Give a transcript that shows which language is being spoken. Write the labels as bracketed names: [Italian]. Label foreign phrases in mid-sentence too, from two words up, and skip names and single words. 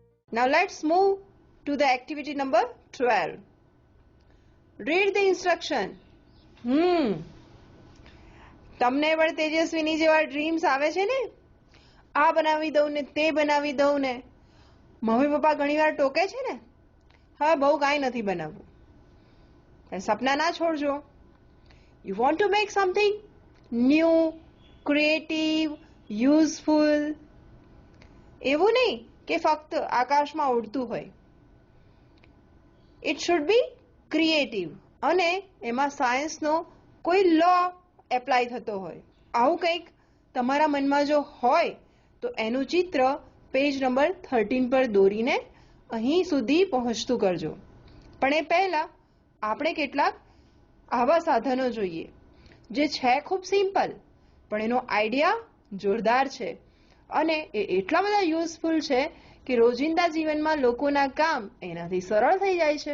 [English] Now let's move to the activity number 12. Read the instruction. [Gujarati] તમને પણ તેજસ્વીની જેવા ડ્રીમ્સ આવે છે ને? આ બનાવી દઉં ને તે બનાવી દઉં ને. મમ્મી પપ્પા ઘણીવાર ટોકે છે ને, હવે બહુ કાંઈ નથી બનાવવું. પણ સપના ના છોડજો. [English] You want to make something new, creative, useful. [Gujarati] એવું નહીં કે ફક્ત આકાશમાં ઉડતું હોય. [English] It should be creative [Gujarati] અને એમાં સાયન્સનો કોઈ લો એપ્લાય થતો હોય. આવું કંઈક તમારા મનમાં જો હોય તો એનું ચિત્ર પેજ નંબર 13 પર દોરીને અહીં સુધી પહોંચતું કરજો. પણ એ પહેલા આપણે કેટલાક આવા સાધનો જોઈએ જે છે ખૂબ સિમ્પલ પણ એનો આઈડિયા જોરદાર છે અને એ એટલા બધા યુઝફુલ છે કે રોજિંદા જીવનમાં લોકોના કામ એનાથી સરળ થઈ જાય છે.